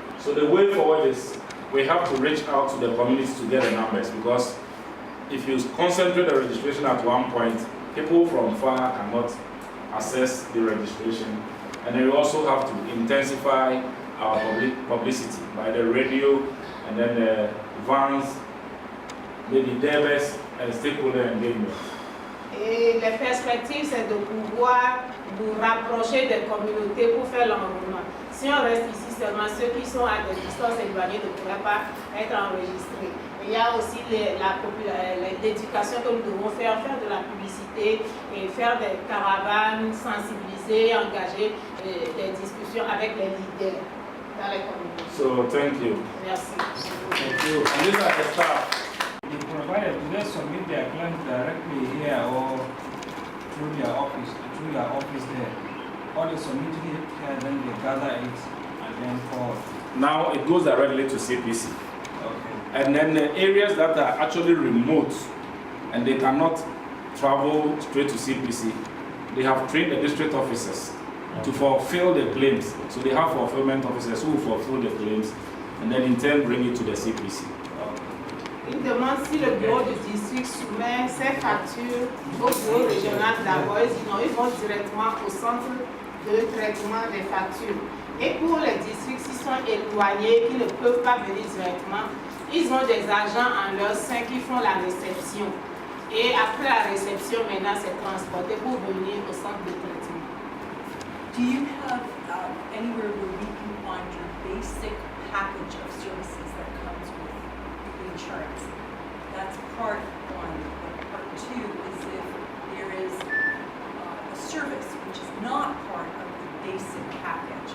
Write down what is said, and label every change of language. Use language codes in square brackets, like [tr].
[en] So the way forward is we have to reach out to the communities to get the numbers, because if you concentrate the registration at one point, people from far cannot access the registration. And then we also have to intensify our publicity by the radio and then the vans, maybe delegates and stakeholder engagement. [fr] Et les perspectives, c'est de pouvoir nous rapprocher des communautés pour faire l'enrôlement. Si on reste ici seulement, ceux qui sont à des distances éloignées ne pourraient pas être enregistrés. Et il y a aussi l'éducation que nous devons faire de la publicité et faire des caravanes, sensibiliser, engager des discussions avec les leaders dans les communautés. [en] So, thank you. [fr] Merci. [en] Thank you. And these are the staff. The provider, do they submit their claims directly here or through their office, there? Or they submit it here, then they gather it and then forward? Now it goes directly to CPC. Okay. And then the areas that are actually remote and they cannot travel straight to CPC, they have trained the district officers to fulfill the claims. So they have fulfillment officers who will fulfill the claims and then in turn bring it to the CPC. [fr] Il demande si le bureau du district soumet ses factures au bureau régional d'abord. Sinon, ils vont directement au centre de traitement des factures. Et pour les districts qui sont éloignés, qui ne peuvent pas venir directement, ils ont des agents en leur sein qui font la réception. Et après la réception, maintenant, c'est transporté pour venir au centre de traitement. [en] Do you have anywhere where we can find your basic package of services that comes with the insurance? That's part one. But part two is if there is a service which is not part of the basic package.